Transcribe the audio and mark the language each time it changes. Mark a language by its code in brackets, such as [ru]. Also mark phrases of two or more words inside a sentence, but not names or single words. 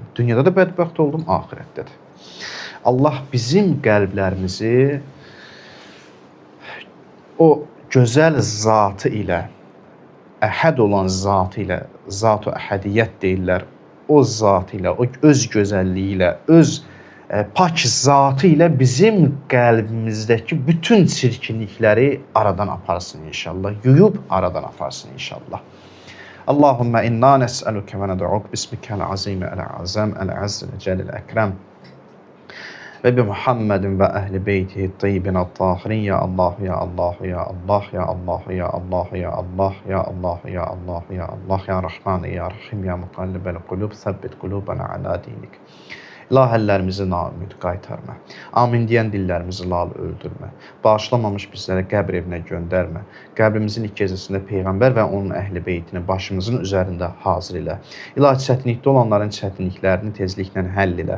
[az] Dünyada da bədbəxt oldum, ahirətdə də. Allah bizim qəlblərimizi o gözəl zatı ilə, əhəd olan zatı ilə, zat-ı əhədiyyət deyirlər, o zatı ilə, o öz gözəlliyi ilə, öz pak zatı ilə bizim qəlbimizdəki bütün çirkinlikləri aradan aparsın inşallah. Yuyub aradan aparsın inşallah. [ar] اللهم إنا نسألك وندعوك باسمك العظيم الأعظم الأعز الأجل الأكرم وبمحمد وأهل بيته الطيبين الطاهرين يا الله يا الله يا الله يا الله يا الله يا الله يا الله يا الله يا الله يا رحمن يا رحيم يا مقلب القلوب ثبت قلوبنا على دينك. [az] İlahəllərimizi naümid qaytarma. Amin deyən dillərimizi lal öldürmə. Bağışlamamış bizlərə qəbr evinə göndərmə. Qəbrimizin ilk gecəsində Peyğəmbər və onun əhli beytini başımızın üzərində hazır elə. İlahi çətinlikdə olanların çətinliklərini tezliklə həll elə.